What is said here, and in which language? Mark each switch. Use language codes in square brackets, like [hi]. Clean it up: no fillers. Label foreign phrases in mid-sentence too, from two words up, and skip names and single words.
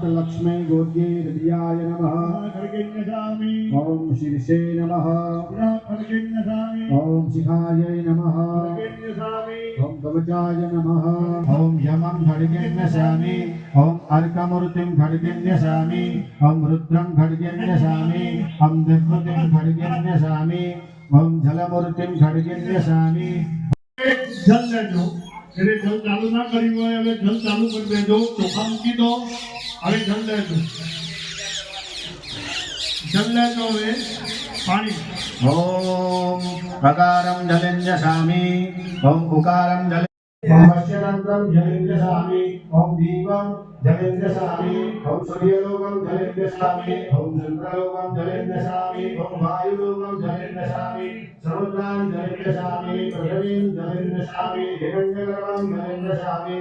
[sa] लक्ष्मै गोर्गे हृदयाय नमः खड्गेन्यसामि ओम शीर्षे नमः खड्गेन्यसामि ओम शिखायै नमः खड्गेन्यसामि ओम कवचाय नमः ओम यमं खड्गेन्यसामि ओम अर्कमूर्तिं खड्गेन्यसामि ओम रुद्रं खड्गेन्यसामि ओम विभूतिं खड्गेन्यसामि ओम जलमूर्तिं खड्गेन्यसामि [gu] જલ લેજો એટલે જલ ચાલુ ના કર્યું હોય હવે જલ ચાલુ કરી દેજો ચોખા મૂકી દો હવે જલ લેજો હવે પાણી [sa] ओम अकारं जलेन्यसामि ओम उकारं जले ओम अश्वतन्त्रं जलेन्यसामि ओम दीपं जलेन्यसामि ओम सूर्यलोकं जलेन्यसामि ओम चन्द्रलोकं जलेन्यसामि ओम वायुलोकं जलेन्यसामि समुद्रान् जलेन्यसामि पृथिवीं जलेन्यसामि हिरण्यगर्भं जलेन्यसामि